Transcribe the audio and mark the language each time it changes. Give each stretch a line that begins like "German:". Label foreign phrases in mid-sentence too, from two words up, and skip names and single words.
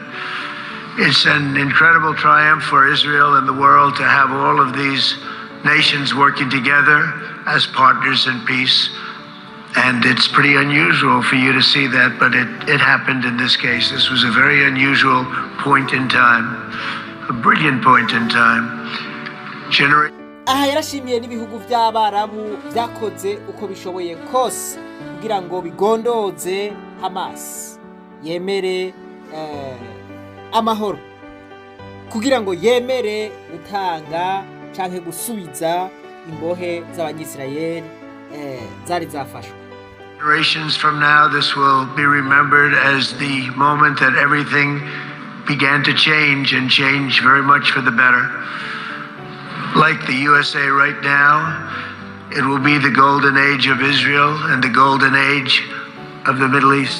English: It's an incredible triumph for Israel and the world to have all of these nations working together as partners in peace. And it's pretty unusual for you to see that, but it happened in this case. This was a very unusual point in time, a brilliant point in time.
Rundi: Aha yarashimiye n'ibihugu by'Abarabu byakoze uko bishoboye kose kugira ngo bigondoze Hamas, yemere amahoro, kugira ngo yemere gutanga canke gusubiza imbohe z'Abanyisirayeli zari zafashwe.
English: Generations from now, this will be remembered as the moment that everything began to change, and change very much for the better. Like the USA right now, it will be the golden age of Israel and the golden age of the Middle East.